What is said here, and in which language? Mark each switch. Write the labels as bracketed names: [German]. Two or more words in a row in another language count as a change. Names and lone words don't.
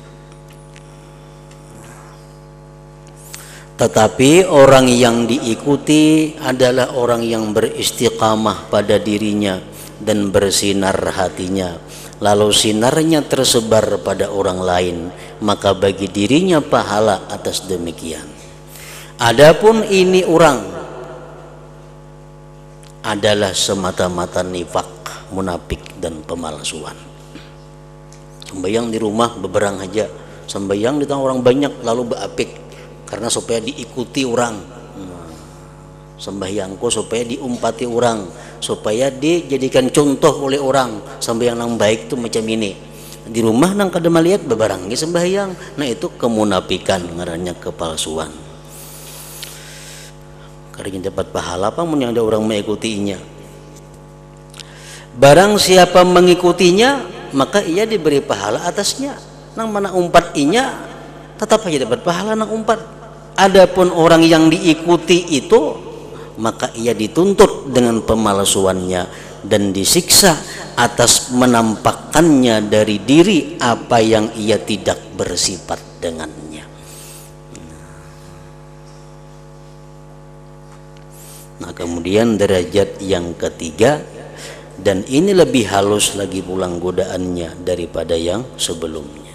[Indonesian] Tetapi orang yang diikuti adalah orang yang beristiqamah pada dirinya dan bersinar hatinya, lalu sinarnya tersebar pada orang lain, maka bagi dirinya pahala atas demikian. Adapun ini orang adalah semata-mata nifak, munafik dan pemalsuan. [Banjar] Sembahyang di rumah beberang aja, sembahyang di tengah orang banyak lalu beapik, karena supaya diikuti orang. [Indonesian] Sembahyangku supaya diumpati orang, supaya dijadikan contoh oleh orang. Sembahyang yang baik itu macam ini. [Banjar] Di rumah nang kada melihat bebarangi sembahyang, nah itu kemunafikan, ngarannya kepalsuan. [Indonesian] Karena dapat pahala apa mun yang ada orang mengikutinya. Barang siapa mengikutinya, maka ia diberi pahala atasnya. [Banjar] Nang mana umpat inya, tetap aja dapat pahala nang umpat. [Indonesian] Adapun orang yang diikuti itu, maka ia dituntut dengan pemalsuannya, dan disiksa atas menampakkannya dari diri apa yang ia tidak bersifat dengannya. Nah, kemudian derajat yang ketiga, dan ini lebih halus lagi pulang godaannya daripada yang sebelumnya.